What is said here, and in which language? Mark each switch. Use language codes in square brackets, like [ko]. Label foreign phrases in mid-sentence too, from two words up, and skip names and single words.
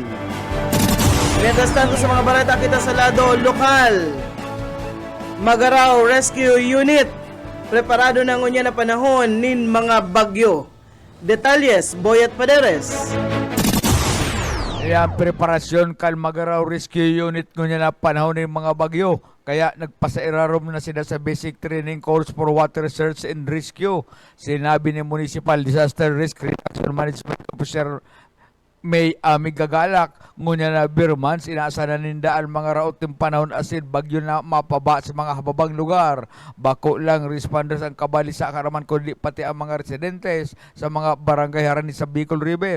[es] Mientras tanto [bik] sa mga barata kita sa lado lokal, Magaraw Rescue Unit preparado na ngunya na panahon nin mga bagyo. Detalyes, Boyet Paderes. Ang preparasyon kan Magaraw Rescue Unit ngunya na panahon ng mga bagyo. Kaya nagpasairarom na sila sa [en] basic training course for water search and rescue. [bik] Sinabi ni [en] Municipal Disaster Risk Reduction Management Officer [bik] May Amigagalak ngunya na Birmans inaasahan ninda ang mga raot ng panahon asin bagyo na mapaba sa mga hababang lugar. Bako lang responders ang kabali sa karaman kundi pati ang mga residentes sa mga barangay harani sa Bicol River.